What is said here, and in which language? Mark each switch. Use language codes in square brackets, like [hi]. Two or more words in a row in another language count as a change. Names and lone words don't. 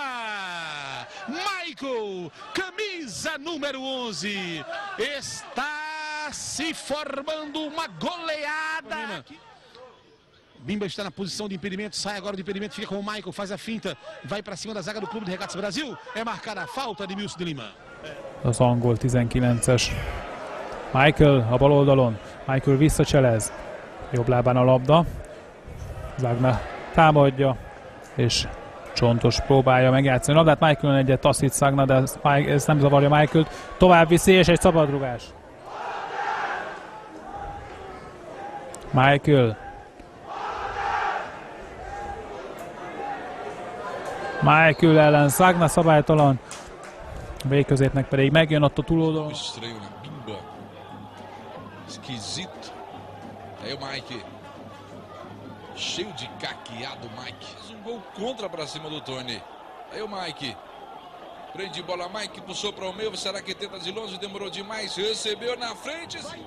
[pt] Michael, camisa número 11, está se formando uma goleada. Bimba está na posição de impedimento, sai agora do impedimento, fica com o Michael, faz a finta, vai para cima da zaga do Clube de Regatas Brasil. É marcada a falta de Milson de Lima. [hu] Az angol 19-es. Michael a bal oldalon. Michael visszacselez. Jobb lábán a labda. Zagna támadja, és Csontos próbálja megjátszani a labdát. Michael egyet taszít Zagna, de ez nem zavarja Michaelt. Tovább viszi, és egy szabadrugás. Michael. Michael ellen Zagna szabálytalan. Végközépnek pedig megjön ott a túloldalon. [pt] Esquisito. Aí o Mike. Cheio de caqueado, Mike. Fez gol contra pra cima do Tony. Aí o Mike. Prende bola, Mike puxou para o meio. Será que tenta de longe? Demorou demais. Recebeu na frente.